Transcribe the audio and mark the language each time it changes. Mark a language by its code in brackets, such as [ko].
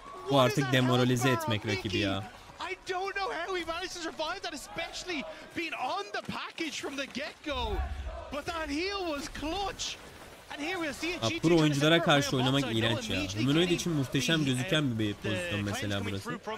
[tr] Bu artık demoralize etmek rakibi ya. [en] I don't know how he managed to survive that, especially being on the package from the get-go. But that heal was clutch. And here we'll see a [tr] Pro oyunculara karşı oynamak iğrenç ya. Humanoid için muhteşem gözüken bir pozisyon mesela burası.